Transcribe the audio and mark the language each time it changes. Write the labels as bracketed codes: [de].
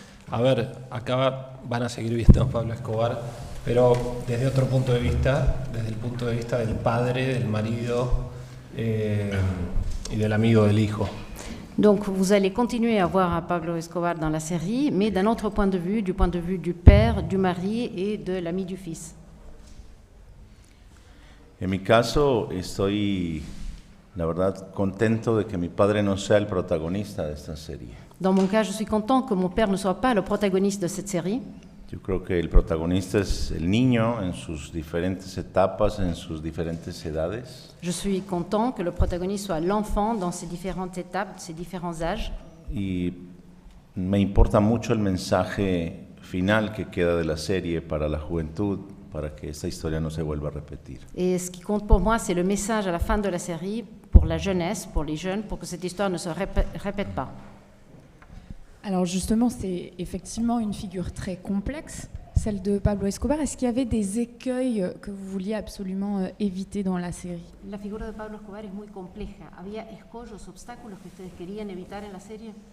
[es] A ver, acá van a seguir viendo a Pablo Escobar, pero desde otro punto de vista, desde el punto de vista del padre, del marido y del amigo del hijo. [fr] Donc vous allez continuer à voir à Pablo Escobar dans la série, mais d'un autre point de vue, du point de vue du père, du mari et de l'ami du fils. [es] En mi caso, estoy, la verdad, contento de que mi padre no sea el protagonista de esta serie. [fr] Dans mon cas, je suis content que mon père ne soit pas le protagoniste de cette série. [es] Yo creo que el protagonista es el niño en sus diferentes etapas, en sus diferentes edades. [fr] Je suis content que le protagoniste soit l'enfant dans ses différentes étapes, ses différents âges. [es] Y me importa mucho el mensaje final que queda de la serie para la juventud, para que esta historia no se vuelva a repetir. [fr] Et ce qui compte pour moi, c'est le message à la fin de la série pour la jeunesse, pour les jeunes, pour que cette histoire ne se répète pas. Alors justement, c'est effectivement une figure très complexe, celle de Pablo Escobar. Est-ce qu'il y avait des écueils que vous vouliez absolument éviter dans la série? [es] La figura de Pablo Escobar es muy compleja. ¿Había escollos, obstáculos que ustedes querían evitar en la serie?